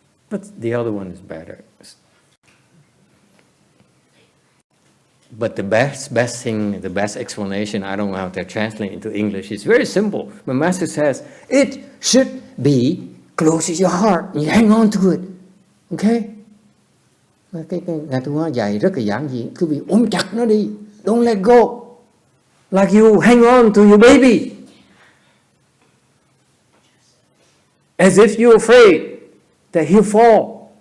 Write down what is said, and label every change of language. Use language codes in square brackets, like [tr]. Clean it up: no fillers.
[en] But the other one is better. But the best thing, the best explanation, I don't know how to translate into English, it's very simple. My master says, it should be close to your heart. You hang on to it. Okay? [vi] Cái Ngài Thiền Hoa dạy rất là giản dị. Cứ bị ôm chặt nó đi. [en] Don't let go. Like you hang on to your baby. As if you're afraid that he'll fall.